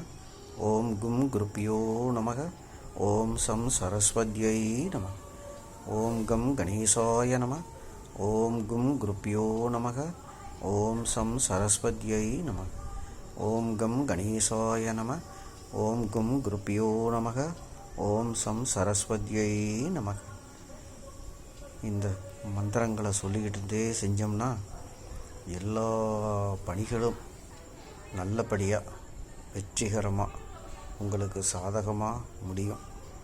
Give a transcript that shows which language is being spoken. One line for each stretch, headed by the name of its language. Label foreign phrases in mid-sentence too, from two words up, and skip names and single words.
Sanskrit: ओम गुं गुरुभ्यो नमः। ओम सं सरस्वत्यै नमः। ओम गं गणेशाय नमः। ओम गुं गुरुभ्यो नमः। ओम सं सरस्वत्यै नमः। ओम गं गणेशाय नमः। ओम गुं गुरुभ्यो नमः। ओम सं सरस्वत्यै நமக.
Tamil: இந்த மந்திரங்களை சொல்லிக்கிட்டே செஞ்சோம்னா எல்லா பணிகளும் நல்லபடியாக வெற்றிகரமாக உங்களுக்கு சாதகமாக முடியும்.